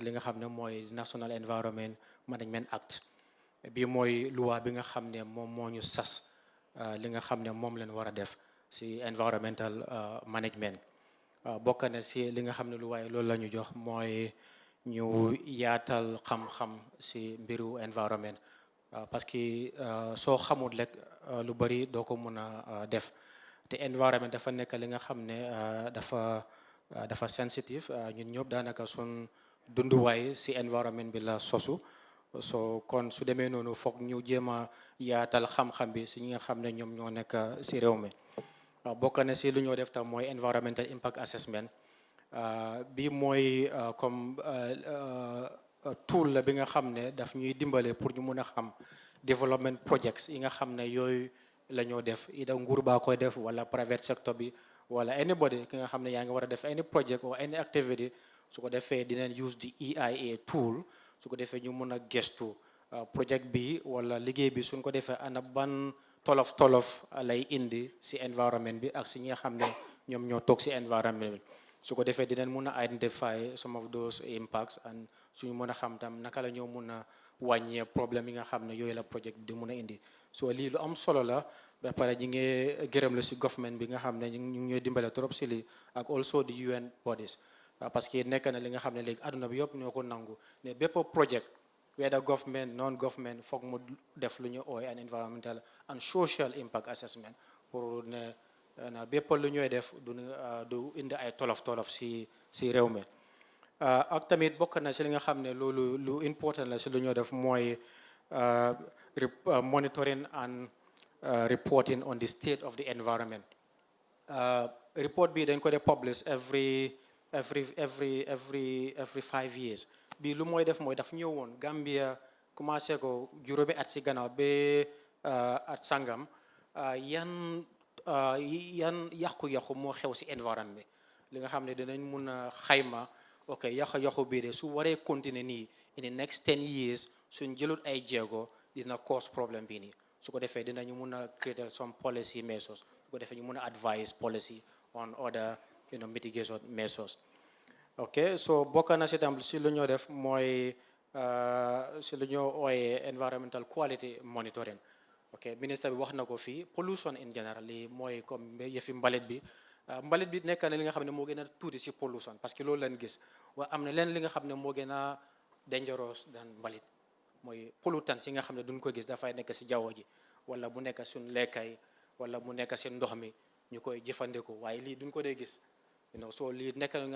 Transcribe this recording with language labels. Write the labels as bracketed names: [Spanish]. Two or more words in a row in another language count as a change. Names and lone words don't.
[Wolof] li nga xam ne mooy National Environment Management Act bi mooy loi bi nga xam ne moom moo ñu sas li nga xam ne moom leen war a def si [English] environmental management [Wolof] bokk na si li nga xam ne lu waaye loolu la ñu jox mooy ñu yaatal xam-xam si mbiru environment [French] parce que [Wolof] soo xamul rek lu bari doo ko mun a def te environment dafa nekk li nga xam ne dafa sensitive ñun ñëpp daanaka sun dunduwaay si environment bi la sosu so kon su demee noonu foog ñu jéem a yaatal xam-xam bi si ñi nga xam ne ñoom ñoo nekk si réew mi bokk na si lu ñoo def tam mooy [English] environmental impact assessment [Wolof] bi mooy comme tool la bi nga xam ne daf ñuy dimbale pour ñu mun a xam [English] development projects [Wolof] yi nga xam ne yooyu la ñoo def ida nguur baa koy def wala [English] private sector [Wolof] bi wala anybody ki nga xam ne yaa ngi war a def [English] any project or any activity [Wolof] su ko defee dinañ [English] use the EIA tool [Wolof] su ko defee ñu mun a gestu project bi wala liggéey bi suñ ko defee ana ban tolof lay indi si environment bi ak si ñi nga xam ne ñoom ñoo toog si environment bi su ko defee dinañ mun a [English] identify some of those impacts and [Wolof] suñu mën a xam tam naka la ñoo mun a wàññee problème yi nga xam ne yooyu la project di mun a indi so lii lu am solo la ba pare ñi ngi gërëm la si government bi nga xam ne ñu ngi ñooy dimbale trop si lii ak [English] also the UN bodies [French] parce que [Wolof] nekk na li nga xam ne léegi àdduna bi yëpp ñoo ko nangu ne bépp project [English] whether government non government [Wolof] foog mu def lu ñu ooy [English] an environmental and social impact assessment [Wolof] pour ne na bépp lu ñooy def du indi ay tolof si réew mi ak tamit bokk na si li nga xam ne loolu lu important la si lu ñoo def mooy [English] monitoring and reporting on the state of the environment report [Wolof] bi dañ ko dee [English] publish every [Wolof] 5 years bi lu mooy def mooy daf ñëwoon Gambia commencé ko juróomi at si gannaaw ba at sangam yan yàqu-yàqu moo xew si environnement bi li nga xam ne dinañ mun a xayma ok yàqu-yàqu bii de su waree continuer nii [English] in the next 10 years [Wolof] suñ jëlut ay jéego dina cause problème bii nii su ko defee dinañu mun a [English] create some policy measures [Wolof] su ko defee ñu mun a [English] advise policy on other mitigation measures ok so [Wolof] bokk na si tam si lu ñoo def mooy si lu ñoo ooyee [English] environmental quality monitoring ok [Wolof] ministre bi wax na ko fii [English] pollution in general [Wolof] li mooy comme yëfi mbalit bi nekk na li nga xam ne moo gën a tuuti si pollution [French] parce que [Wolof] loolu lañ gis waaye am na leen li nga xam ne moo gën a dangerous dan mbalit mooy pollutants yi nga xam ne duñ ko gis dafay nekk si jaww ji wala mu nekk suñ lekkay wala mu nekk si ndox mi ñu koy jëfandikoo waaye lii duñ ko dee gis soo lii nekk na nga